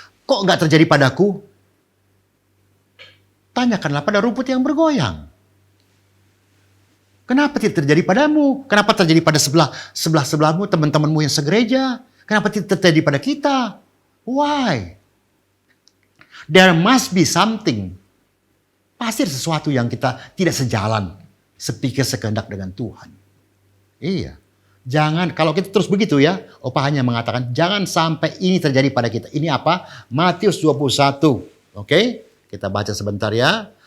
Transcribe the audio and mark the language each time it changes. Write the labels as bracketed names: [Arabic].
[Indonesian] Kok nggak terjadi padaku? Tanyakanlah pada rumput yang bergoyang. Kenapa tidak terjadi padamu? Kenapa terjadi pada sebelahmu, teman-temanmu yang segereja? Kenapa tidak terjadi pada kita? [English] Why? There must be something. [Indonesian] Pasti ada sesuatu yang kita tidak sejalan, sepikir sekehendak dengan Tuhan. Iya. Jangan, kalau kita terus begitu ya, Opa hanya mengatakan jangan sampai ini terjadi pada kita. Ini apa? Matius 21. Oke? Kita baca sebentar ya.